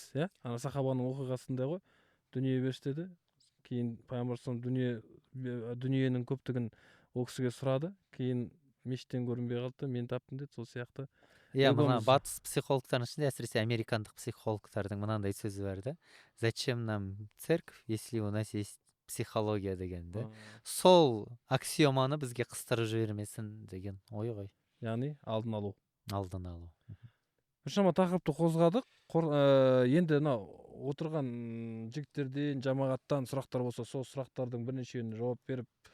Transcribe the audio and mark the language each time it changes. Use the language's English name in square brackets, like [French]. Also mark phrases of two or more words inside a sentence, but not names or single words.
[Kazakh] Ана сахабаның оқиғасында ғой, дүние берші деді. Кейін пайғамбар дүниенің көптігін ол кісіге сұрады. Кейін мешіттен көрінбей қалды, мен таптым деді. Сол сияқты. Мына батыс психологтардың ішінде, әсіресе американдық психологтардың мынандай сөзі бар да. [Russian] Зачем нам церковь, если у нас есть психология дегенді. [Kazakh] Сол аксиоманы бізге қыстырып жібермесін деген ой ғой. Яғни алдын алу. Біршама тақырыпты қозғадық. Енді отырған жігіттерден, жамағаттан сұрақтар болса, сол сұрақтардың бірнешеуіне жауап беріп,